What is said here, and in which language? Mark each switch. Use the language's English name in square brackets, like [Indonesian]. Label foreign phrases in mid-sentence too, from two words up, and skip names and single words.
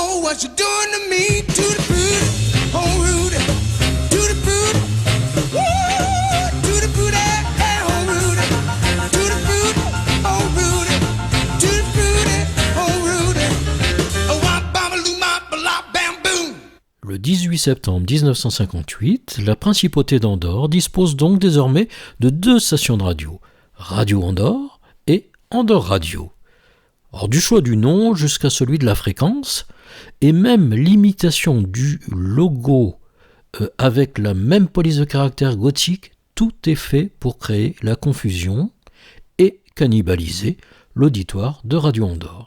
[English] what you're doing to me, to the booty, oh Rudy, to the booty, woo, to the booty, hey, oh Rudy, to the booty, oh Rudy, to the booty, oh Rudy, oh wah bam loo ma blah bam boom. [French] Le 18 septembre 1958, la principauté d'Andorre dispose donc désormais de 2 stations de radio, Radio Andorre et Andorre Radio. Or, du choix du nom jusqu'à celui de la fréquence, et même l'imitation du logo avec la même police de caractère gothique, tout est fait pour créer la confusion et cannibaliser l'auditoire de Radio Andorre.